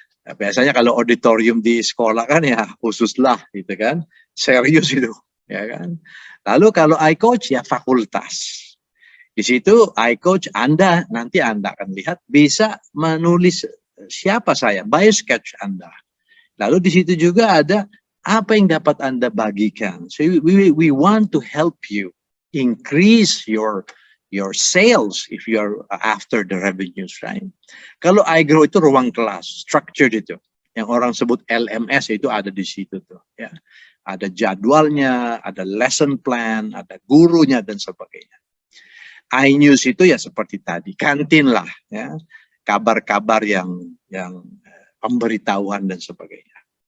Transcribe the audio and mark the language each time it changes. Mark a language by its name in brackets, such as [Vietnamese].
[Indonesian] Biasanya kalau auditorium di sekolah kan ya khususlah gitu kan, serius itu ya kan. Lalu kalau iCoach ya fakultas. Di situ iCoach nanti Anda akan lihat bisa menulis siapa saya, biosketch Anda. Lalu di situ juga ada apa yang dapat Anda bagikan. [English] So we want to help you increase your sales if you are after the revenues, right? [Indonesian] Kalau iGrow itu ruang kelas, structured itu. Yang orang sebut LMS itu ada di situ tuh, ya. Ada jadwalnya, ada lesson plan, ada gurunya dan sebagainya. iNews itu ya seperti tadi, kantin lah, ya. Kabar-kabar yang pemberitahuan dan sebagainya.